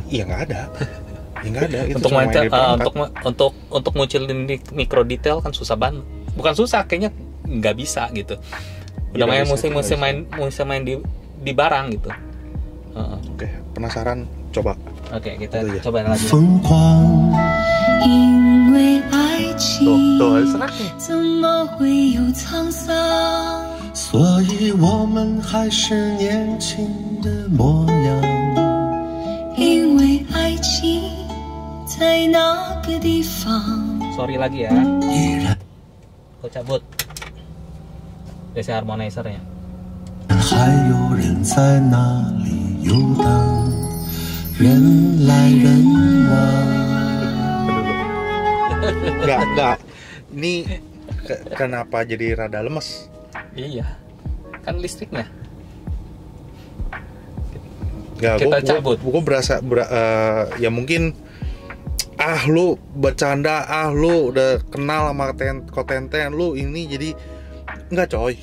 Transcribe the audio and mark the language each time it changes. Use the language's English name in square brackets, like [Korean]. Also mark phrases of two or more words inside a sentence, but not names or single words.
[Indonesian] Iya nggak ada. Ya nggak ada. Itu untuk munculin mikro detail kan susah banget. Bukan susah, kayaknya nggak bisa gitu. Udah main musik main di barang gitu. Oke, penasaran? Coba. Oke, kita coba lagi. [Chinese] 因为爱情 [Indonesian] Tuh, seraknya. [Chinese] 怎么会有沧桑？所以我们还是年轻的模样。因为爱情在那个地方。 [Indonesian] Sorry lagi ya. [Chinese] 依然 [Indonesian] Aku cabut. DC harmonizer-nya. [Chinese] 还有人在那里游荡，人来人往。 [Indonesian] Enggak. Ini kenapa jadi rada lemes? Iya. Kan listriknya. Enggak, Kita cabut. Gue berasa ya mungkin lu bercanda, lu udah kenal sama Kotenten lu ini jadi enggak coy.